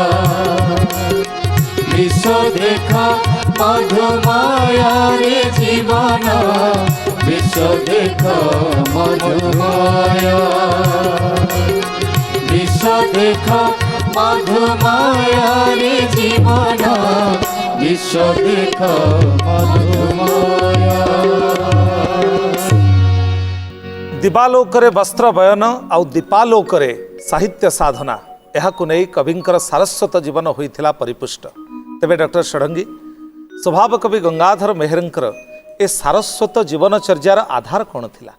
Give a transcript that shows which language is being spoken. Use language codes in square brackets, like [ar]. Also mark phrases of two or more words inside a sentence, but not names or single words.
[or] ବିଶ୍ୱ ଦେଖ ମଧୁମୟାରେ ଜୀବନ ବିଶ୍ୱ ଦେଖ ମଧୁମୟ ବିଶ୍ୱ ଦେଖ ମଧୁମୟାରେ ଜୀବନ ବିଶ୍ୱ ଦେଖ ମଧୁମୟ ଦିବାଲୋକରେ ବସ୍ତ୍ର ବୟନ ଆଉ ଦୀପାଲୋକରେ ସାହିତ୍ୟ ସାଧନା ଏହାକୁ ନେଇ କବିଙ୍କର ସାରସ୍ୱତ ଜୀବନ ହୋଇଥିଲା ପରିପୁଷ୍ଟ। ତେବେ ଡକ୍ଟର ଷଡ଼ଙ୍ଗୀ, ସ୍ୱଭାବ କବି ଗଙ୍ଗାଧର ମେହେରଙ୍କର ଏ ସାରସ୍ୱତ ଜୀବନଚର୍ଯ୍ୟାର ଆଧାର କ'ଣ ଥିଲା?